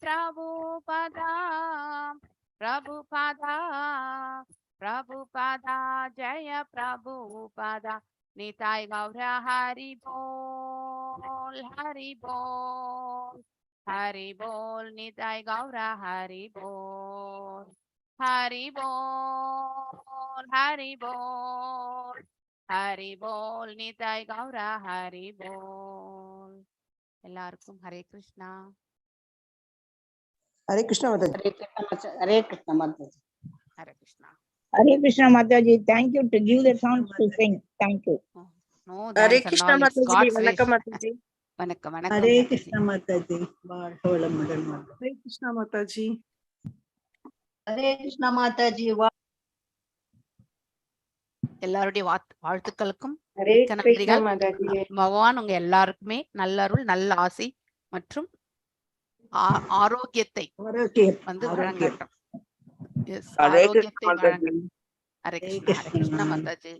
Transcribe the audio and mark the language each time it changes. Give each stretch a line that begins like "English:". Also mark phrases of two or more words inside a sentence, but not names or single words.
Sanskrit: प्रभुपादा जय प्रभुपादा निताय गौर हरि बोल निताय गौर हरि बोल निताय गौर हरि बोल
Tamil: எல்லாருக்கும் ஹரே கிருஷ்ணா.
Hindi: हरे कृष्णा माता जी. हरे कृष्ण माताजी. हरे कृष्णा.
English: Hare Krishna Mataji, thank you to give the sound to sing. Thank you. No, Hare thanks Krishna and all. It's Mataji, God's wish.
Tamil: வணக்கம் மாதாஜி. வணக்கம் ஹரே வணக்கம் கிருஷ்ண மாதாஜி. வாழ்க வளமுடன் மாதா. ஹரே கிருஷ்ணா மாதாஜி.
Hindi: हरे कृष्ण माताजी.
Tamil: எல்லாருடைய வாழ்த்துக்களுக்கும் Hare மிக்க Krishna நன்றிகள். Mataji. பகவான் உங்க எல்லாருக்குமே நல்லருள் நல்ல ஆசி மற்றும் ஆரோக்கியத்தை வந்து வழங்கட்டும். ஆரோக்கியத்தை வழங்கட்டும். ஹரே கிருஷ்ணா மாதாஜி.